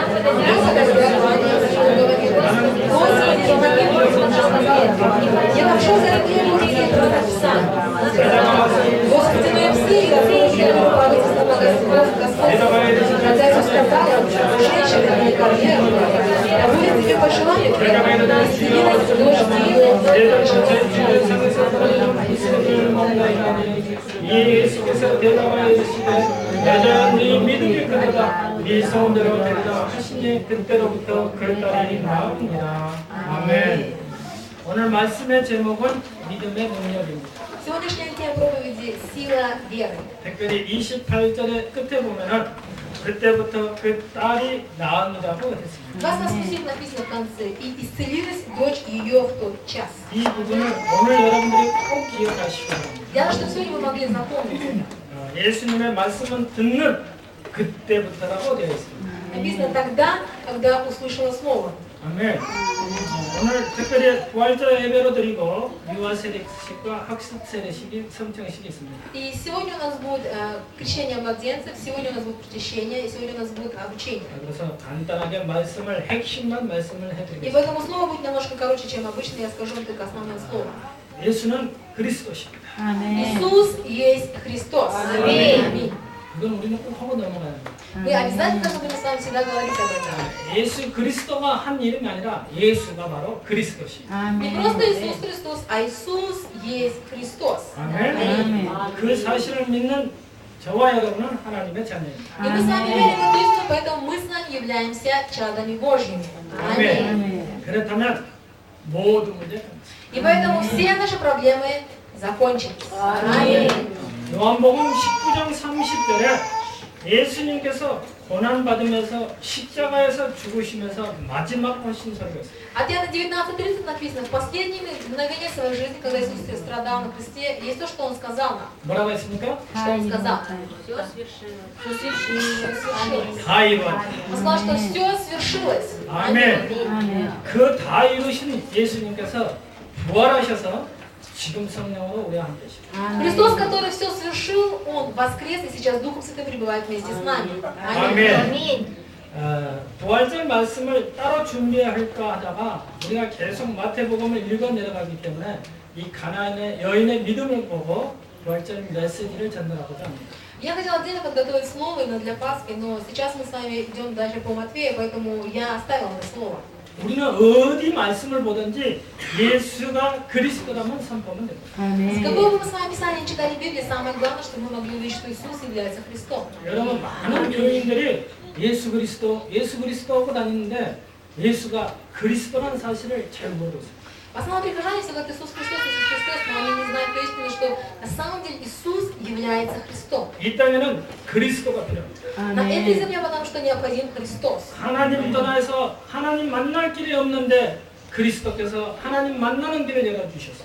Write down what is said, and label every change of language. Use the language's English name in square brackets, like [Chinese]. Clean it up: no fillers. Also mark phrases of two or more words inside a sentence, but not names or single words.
[Russian] Если тогда говорит: «Господи, помоги мне», он же сказал: «Я пошел за людей пса». Господи, мои псы, и я правительство Господь. Когда Иисус сказал: «Женщина, не корнея, а будет тебе по желанию, исцелилась дочь [Korean] 예수께서 대답하여 이르시되 여자야 네 믿음이 크도다 네 소원대로 되리라 하시니 그때로부터 그 딸이 나으니라. 아멘. 오늘 말씀의 제목은 믿음의 능력입니다. [Russian] Сегодняшняя тема проповеди – сила веры. [Korean] 특별히 28절의 끝에 보면은 그때부터 그 딸이 나으니라고 했습니다. [Russian] 28 написано в конце: «И исцелилась дочь ее в тот час». [Korean] 이 부분을 오늘 여러분들이 꼭 기억하시기 바랍니다. [Russian] Я рада, что сегодня вы могли запомнить это. [Korean] 예수님의 말씀은 듣는 그때부터라고 되어 있습니다. [Russian] Написано тогда, когда услышала слово. [Korean] 아멘. 오늘 특별히 부활절 예배로 드리고 유아 세례식과 학습 세례식이 성청식이 있습니다. [Russian] И сегодня у нас будет крещение младенцев, сегодня у нас будет причащение, и сегодня у нас будет обучение. [Korean] 그래서 간단하게 말씀을 핵심만 말씀을 И 해드리겠습니다. [Russian] поэтому слово будет немножко короче, чем обычно, я скажу вам только основное слово. [Korean] 예수는 그리스도십니다. [Russian] Иисус есть Христос. Аминь. [Korean] 그건 우리는 꼭 하고 넘어가야 합니다. [Russian] Мы обязательно должны с вами всегда говорить об этом. [Korean] 예수 그리스도가 한 이름이 아니라 예수가 바로 그리스도십니다. [Russian] Не просто Иисус Христос, а Иисус есть Христос. [Korean] 아멘. 그 사실을 믿는 저와 여러분은 하나님의 자녀입니다. [Russian] И мы с вами верим в Христа, поэтому мы с вами являемся чадами Божьими. Аминь. [Korean] 아멘. 그렇다면 모든 문제 끝났습니다. [Russian] И поэтому все наши проблемы закончились. Аминь. [Korean] 요한복음 19장 30절에 예수님께서 고난받으면서 십자가에서 죽으시면서 마지막 헌신설교였어요. [Russian] От Иоанна 19:30 написано: в последние мгновения своей жизни, когда Иисус страдал на кресте, есть то, что Он сказал нам. [Korean] 뭐라고 했습니까? [Russian] Что Он сказал? Все свершилось. [Korean] 다 이루었다. [Russian] Он сказал, что все свершилось. [Korean] 아멘. 그 다 이루신 예수님께서 부활하셔서 지금 성령으로 우리와 함께 계십니다. [Russian] Христос, который все совершил, Он воскрес и сейчас Духом Святым пребывает вместе с нами. [Korean] 아멘. 부활절 말씀을 따로 준비해야 할까 하다가 우리가 계속 마태복음을 읽어 내려가기 때문에 이 가나안의 여인의 믿음을 보고 부활절 메시지를 전달하고자 합니다. [Russian] Я хотела отдельно подготовить слово именно для Пасхи, но сейчас мы с вами идем дальше по Матфею, поэтому я оставила это слово. [Korean] 우리는 어디 말씀을 보든지 예수가 그리스도라면 선포하면 됩니다. [Russian] С какого бы мы с вами писания читали Библию, самое главное, что мы могли увидеть, что Иисус является Христом. [Korean] 여러분 많은 교인들이 예수 그리스도 하고 다니는데 예수가 그리스도라는 사실을 잘 모르고 있어요. [Russian] В основном прихожане все говорят: Иисус Христос, Иисус Христос, но они не знают истину, что на самом деле Иисус является Христом. [Korean] 이 땅에는 그리스도가 필요합니다. [Russian] На этой земле, потому что необходим Христос. [Korean] 하나님 떠나서 하나님 만날 길이 없는데 그리스도께서 하나님 만나는 길을 열어주셨어요.